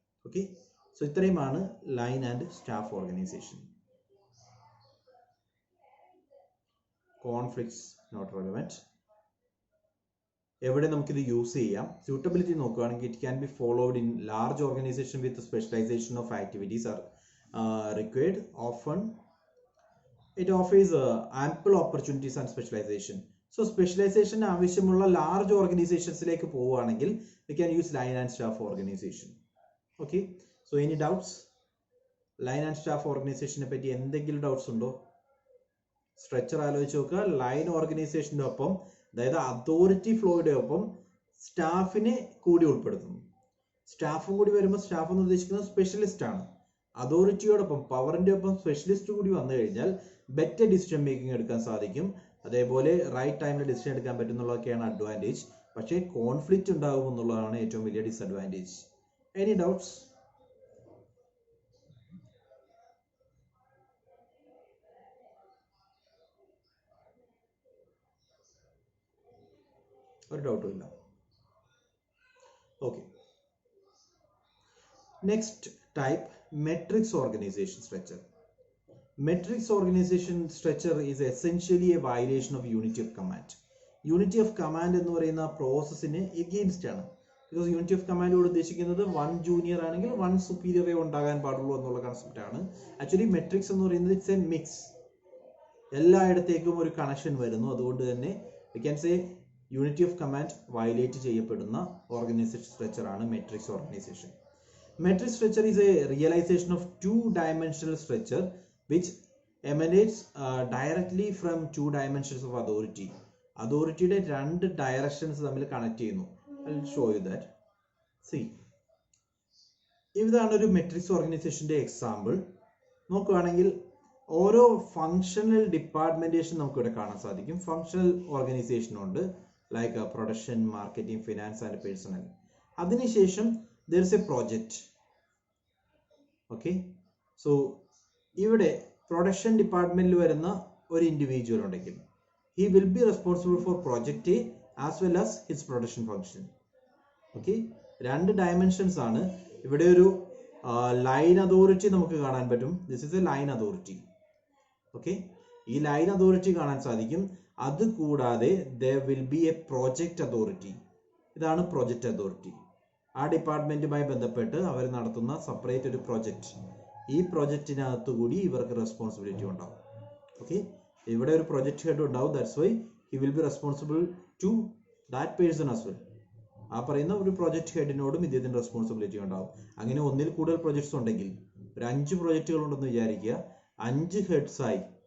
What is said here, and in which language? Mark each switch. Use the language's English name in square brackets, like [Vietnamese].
[Malayalam] Okay, so ഇത്രയുമാണ് line and staff organisation. [English] Conflicts not relevant. [Malayalam] എവിടെ നമുക്കിത് യൂസ് ചെയ്യാം? സ്യൂട്ടബിലിറ്റി നോക്കുകയാണെങ്കിൽ it can be followed in large organisation with specialisation of activities are required. [English] Often it offers ample opportunities and specialization. [Malayalam] So specialization ആവശ്യമുള്ള large ഓർഗനൈസേഷൻസിലേക്ക് പോവുകയാണെങ്കിൽ [English] we can use line and staff organization. Okay, so any doubts? [Malayalam] Line and staff ഓർഗനൈസേഷനെ പറ്റി എന്തെങ്കിലും doubts ഉണ്ടോ? Structure ആലോചിച്ച് നോക്കുക. Line ഓർഗനൈസേഷൻ്റെ ഒപ്പം, അതായത് അതോറിറ്റി ഫ്ലോയുടെ ഒപ്പം സ്റ്റാഫിനെ കൂടി ഉൾപ്പെടുത്തുന്നു. സ്റ്റാഫും കൂടി വരുമ്പോൾ സ്റ്റാഫ് എന്ന് ഉദ്ദേശിക്കുന്നത് സ്പെഷ്യലിസ്റ്റ് ആണ്. അതോറിറ്റിയോടൊപ്പം, പവറിന്റെ ഒപ്പം സ്പെഷ്യലിസ്റ്റ് കൂടി വന്നു കഴിഞ്ഞാൽ ബെറ്റർ ഡിസിഷൻ മേക്കിംഗ് എടുക്കാൻ സാധിക്കും. അതേപോലെ റൈറ്റ് ടൈമിൽ ഡിസിഷൻ എടുക്കാൻ പറ്റുന്നുള്ളതൊക്കെയാണ് അഡ്വാൻറ്റേജ്. പക്ഷേ കോൺഫ്ലിക്റ്റ് ഉണ്ടാകും എന്നുള്ളതാണ് ഏറ്റവും വലിയ ഡിസഡ്വാൻറ്റേജ്. [English] Any doubts? [Malayalam] ഒരു ഡൗട്ടും ഇല്ല. Okay. [English] Next type, matrix organization structure. Matrix organization structure is essentially a violation of unity of command. [Malayalam] Unity of command എന്ന് പറയുന്ന പ്രോസസ്സിന് എഗെയിൻസ്റ്റ് ആണ്. ബിക്കോസ് യൂണിറ്റി ഓഫ് കമാൻഡോട് ഉദ്ദേശിക്കുന്നത് വൺ ജൂനിയർ ആണെങ്കിൽ വൺ സുപ്പീരിയറേ ഉണ്ടാകാൻ പാടുള്ളൂ എന്നുള്ള കൺസെപ്റ്റ് ആണ്. ആക്ച്വലി മെട്രിക്സ് എന്ന് പറയുന്നത് [English] It's a mix. [Malayalam] എല്ലായിടത്തേക്കും ഒരു കണക്ഷൻ വരുന്നു. അതുകൊണ്ട് തന്നെ [English] we can say [Malayalam] unity of command violate ചെയ്യപ്പെടുന്ന ഓർഗനൈസേഷൻ സ്ട്രക്ചർ ആണ് matrix organisation. [English] Matrix structure is a realization of two-dimensional structure which emanates directly from two dimensions of authority. [Malayalam] Authorityയുടെ രണ്ട് directions തമ്മിൽ connect ചെയ്യുന്നു. [English] I'll show you that. [Malayalam] See, ഇതാണ് ഒരു matrix ഓർഗനൈസേഷന്റെ example. നോക്കുകയാണെങ്കിൽ ഓരോ ഫങ്ഷണൽ ഡിപ്പാർട്ട്മെന്റേഷൻ നമുക്ക് ഇവിടെ കാണാൻ സാധിക്കും. ഫങ്ഷണൽ ഓർഗനൈസേഷൻ ഉണ്ട്, like production, marketing, finance and personal. അതിനുശേഷം [English] there is a project. Okay, so [Malayalam] ഇവിടെ പ്രൊഡക്ഷൻ ഡിപ്പാർട്ട്മെന്റിൽ വരുന്ന ഒരു ഇൻഡിവിജ്വൽ ഉണ്ടെങ്കിൽ [English] he will be responsible for project A as well as his production function. [Malayalam] Okay, രണ്ട് ഡയമെൻഷൻസ് ആണ്. ഇവിടെ ഒരു ലൈൻ അതോറിറ്റി നമുക്ക് കാണാൻ പറ്റും. [English] This is a line authority. [Malayalam] Okay, ഈ ലൈൻ അതോറിറ്റി കാണാൻ സാധിക്കും. അത് കൂടാതെ [English] there will be a project authority. [Malayalam] ഇതാണ് പ്രൊജക്ട് അതോറിറ്റി. ആ ഡിപ്പാർട്ട്മെന്റുമായി ബന്ധപ്പെട്ട് അവർ നടത്തുന്ന സെപ്പറേറ്റ് ഒരു പ്രൊജക്റ്റ്. ഈ പ്രൊജക്റ്റിനകത്തു കൂടി ഇവർക്ക് റെസ്പോൺസിബിലിറ്റി ഉണ്ടാവും. ഓക്കെ, ഇവിടെ ഒരു പ്രൊജക്ട് ഹെഡ് ഉണ്ടാവും. [English] That's why he will be responsible to that person as well. [Malayalam] ആ പറയുന്ന ഒരു പ്രൊജക്ട് ഹെഡിനോടും ഇദ്ദേഹത്തിന് റെസ്പോൺസിബിലിറ്റി ഉണ്ടാവും. അങ്ങനെ ഒന്നിൽ കൂടുതൽ പ്രൊജക്ട്സ് ഉണ്ടെങ്കിൽ, ഒരു 5 പ്രൊജക്റ്റുകൾ ഉണ്ടെന്ന് വിചാരിക്കുക, 5 ഹെഡ്സ് ആയി.